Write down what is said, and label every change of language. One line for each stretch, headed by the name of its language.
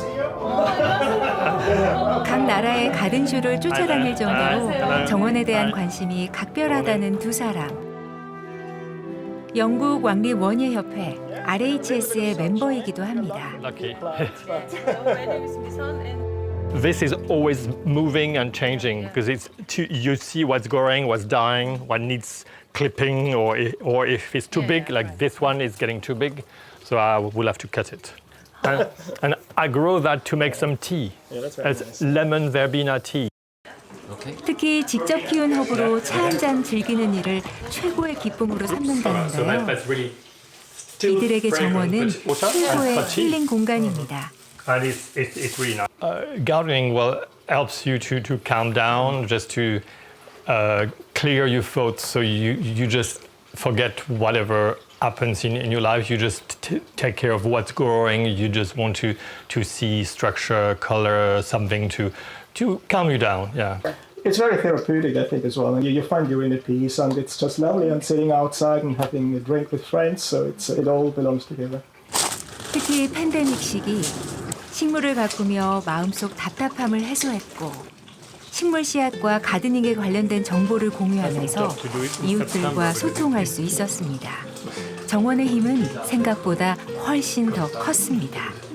Korean: 각 나라의 가든쇼를 쫓아다닐 정도로 정원에 대한 관심이 각별하다는 두 사람. 영국 왕립 원예협회 RHS의 멤버이기도 합니다.
English: This is always moving and changing because you see what's growing, what's dying, what needs clipping, or if it's too big, like this one is getting too big, so I will have to cut it. And I grow that to make some tea. It's lemon verbena tea.
Korean: 특히 직접 키운 허브로 차 한 잔 즐기는 일을 최고의 기쁨으로 삼는다는데요. 이들에게 정원은 최고의 힐링 공간입니다.
English: And it's really nice. Gardening helps you to calm down, just to clear your thoughts, so you just forget whatever happens in your life. You just take care of what's growing. You just want to see structure, color, something to calm you down. Yeah. It's very therapeutic, I think, as well. And you find your inner peace, and it's just lovely. And sitting outside and having a drink with friends, so it all belongs together.
Korean: 특히 팬데믹 시기 식물을 가꾸며 마음속 답답함을 해소했고 식물 씨앗과 가드닝에 관련된 정보를 공유하면서 이웃들과 소통할 수 있었습니다. 정원의 힘은 생각보다 훨씬 더 컸습니다.